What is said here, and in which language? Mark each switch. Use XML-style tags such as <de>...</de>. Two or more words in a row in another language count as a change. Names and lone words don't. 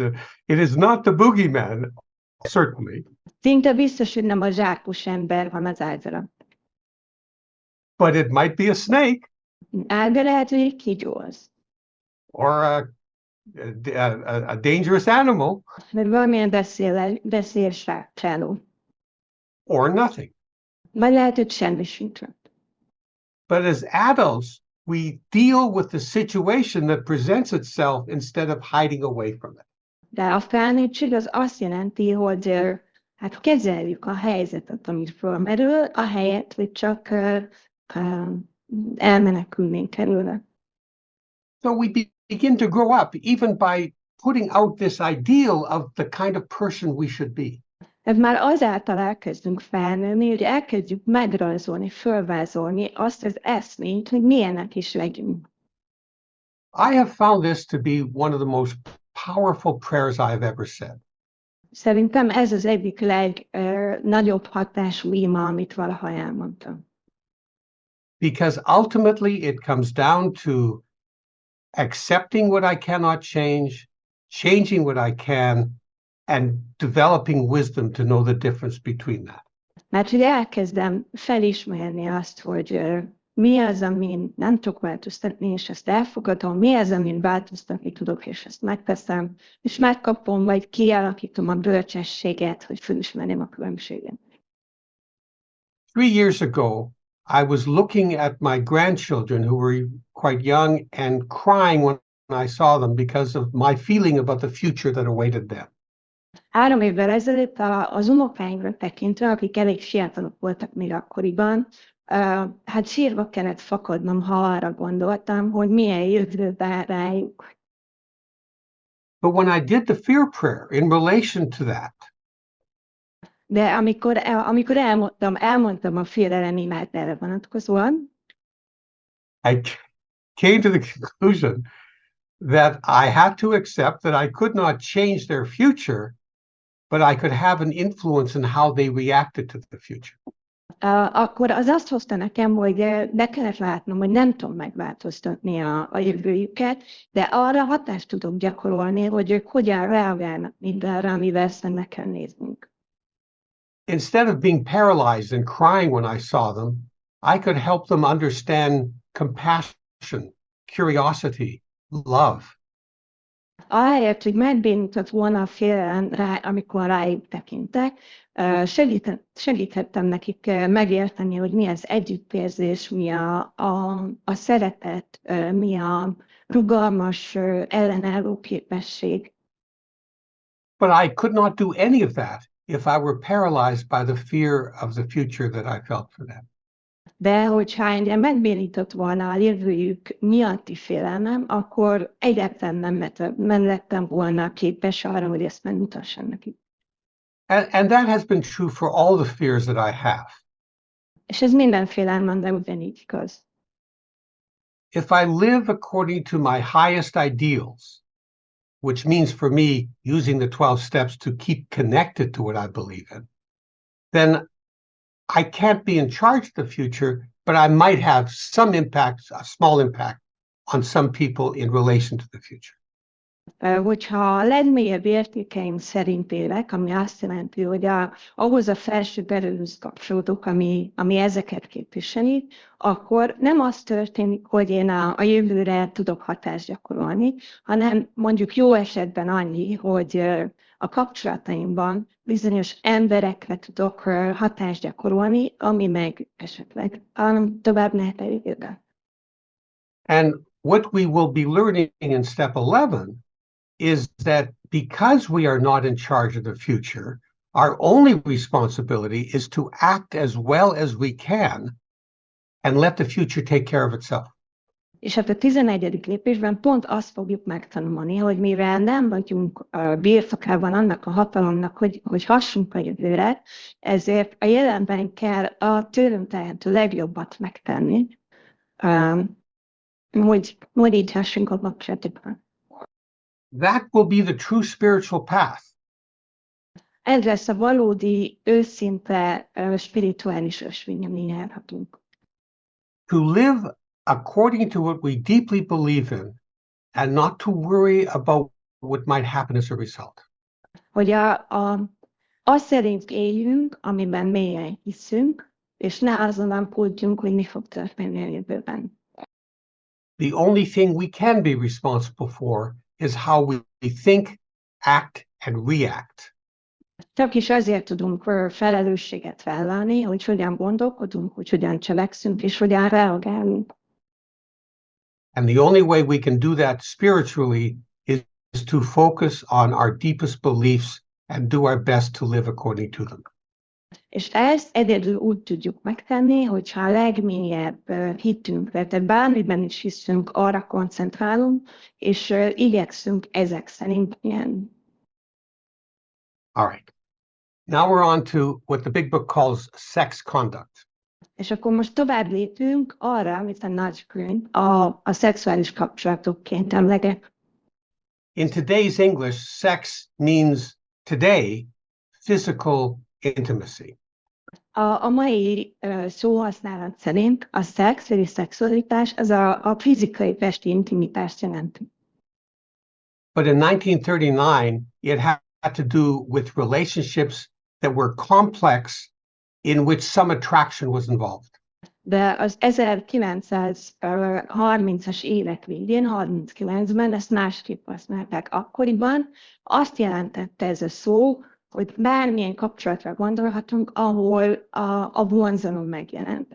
<en>It is not the boogeyman, certainly.</en> <hu>Szinte biztos, hogy nem a zsákos ember van az ágy alatt.</hu> <en>But it might be a snake.</en> <hu>De lehet, hogy egy kígyó az.</hu> <en>Or a dangerous animal.</en> <hu>Vagy valamilyen veszélyes rákcsáló.</hu> <en>Or nothing.</en> <hu>Vagy lehet, hogy semmi sincs.</hu> <en>But as adults, we deal with the situation that presents itself instead of hiding away from it.</en> <hu>De a felnőttség az azt jelenti, hogy hát kezeljük a helyzetet, amit fölmerül, ahelyett, hogy csak elmenekülnénk előle.</hu> <en>So we begin to grow up even by putting out this ideal of the kind of person we should be.</en> <hu>Ez már azáltal elkezdünk felnőni, hogy elkezdjük megrajzolni, fölvázolni azt az eszményt, hogy milyenek is legyünk.</hu> <en>I have found this to be one of the most powerful prayers I have ever said.</en> <hu>Szerintem ez az egyik legnagyobb hatású ima, amit valaha elmondtam.</hu> <en>Because ultimately it comes down to accepting what I cannot change, changing what I can, and developing wisdom to know the difference between that.</en> <hu>Mert hogy elkezdem felismerni azt, hogy mi az, amin nem tudok változtatni, és ezt elfogadom, mi az, amin változtatni tudok, és ezt megteszem, és megkapom, vagy kialakítom a bölcsességet, hogy felismerjem a különbséget.</hu> <en>3 years ago, I was looking at my grandchildren who were quite young and crying when I saw them because of my feeling about the future that awaited them.</en> <hu>3 évvel ezelőtt az unokáimra tekintve, akik elég fiatalok voltak még akkoriban, hát sírva kellett fakadnom, ha arra gondoltam, hogy milyen jövő vár rájuk.</hu> <en>But when I did the fear prayer in relation to that,</en> <hu>de amikor elmondtam a félelem imát erre vonatkozóan,</hu> <en>I came to the conclusion that I had to accept that I could not change their future, but I could have an influence in how they reacted to the future.</en> <hu>Akkor az azt hozta nekem, hogy be kellett látnom, hogy nem tudom megváltoztatni a jövőjüket, de arra hatást tudok gyakorolni, hogy ők hogyan reagálnak mindenre, amivel szembe kell néznünk.</hu> <en>Instead of being paralyzed and crying when I saw them, I could help them understand compassion, curiosity, love.</en> <hu>Ahelyett, hogy megbénított volna a félelem rá, amikor rájuk tekintek, segíthettem nekik megérteni, hogy mi az együttérzés, mi a szeretet, mi a rugalmas ellenálló képesség.</hu> <en>But I could not do any of that if I were paralyzed by the fear of the future that I felt for them.</en> <hu>De hogyha engem megbénított volna a jövőjük miatti félelmem, akkor egyáltalán nem lettem volna képes arra, hogy ezt megmutassam nekik.</hu> <en>And that has been true for all the fears that I have.</en> <hu>És ez minden félelmemben ugyanígy igaz.</hu> <en>If I live according to my highest ideals, which means for me using the 12 steps to keep connected to what I believe in, then I can't be in charge of the future, but I might have some impact, a small impact, on some people in relation to the future.</en> <hu>Hogyha a legmélyebb értékeim szerint élek, ami azt jelenti, hogy ahhoz a felső erőhöz kapcsolódok, ami ezeket képviseli, akkor nem az történik, hogy én a jövőre tudok hatást gyakorolni, hanem mondjuk jó esetben annyi, hogy a kapcsolataimban bizonyos emberekre tudok hatást gyakorolni, ami meg esetleg tovább nehetedik őket.</hu> <en>And what we will be learning in step 11 is that because we are not in charge of the future, our only responsibility is to act as well as we can and let the future take care of itself.</en> <hu>És hát a 11. lépésben pont azt fogjuk megtanulni, hogy mivel nem vagyunk birtokában annak a hatalomnak, hogy hassunk a jövőre, ezért a jelenben kell a tőlünk tehető legjobbat megtenni, hogy így hassunk a kapcsolatokban.</hu> <en>That will be the true spiritual path.</en> <hu>Ez lesz a valódi, őszinte spirituális ösvény, amin járhatunk.</hu> <en>To live according to what we deeply believe in and not to worry about what might happen as a result.</en> <hu>Hogy azt szerint éljünk, amiben mélyen hiszünk, és ne azon aggódjunk, hogy mi fog történni a jövőben.</hu> <en>The only thing we can be responsible for is how we think, act, and react.</en> <hu>Csak is azért tudunk felelősséget vállalni, hogy hogyan gondolkodunk, hogy hogyan cselekszünk, és hogyan reagálunk.</hu> <en>And the only way we can do that spiritually is to focus on our deepest beliefs and do our best to live according to them.</en> <hu>És ezt egyedül úgy tudjuk megtenni, hogyha a legmélyebb hitünkre, tehát bármiben is hiszünk, arra koncentrálunk, és igyekszünk ezek szerint ilyen.</hu> <en>All right. Now we're on to what the big book calls sex conduct.</en> <hu>És akkor most tovább lépünk arra, amit a nagykönyv a szexuális kapcsolatokként emleget.</hu> <en>In today's English, sex means today physical intimacy.</en> <hu>A mai szóhasználat szerint a szex, vagy a szexualitás, az a fizikai testi intimitást jelenti.</hu> <en>But in 1939, it had to do with relationships that were complex in which some attraction was involved.</en> <hu>De az 1930-as évek végén, 39-ben ezt másképp használták akkoriban. Azt jelentette ez a szó, hogy bármilyen kapcsolatra gondolhatunk, ahol a vonzalom megjelent.</hu>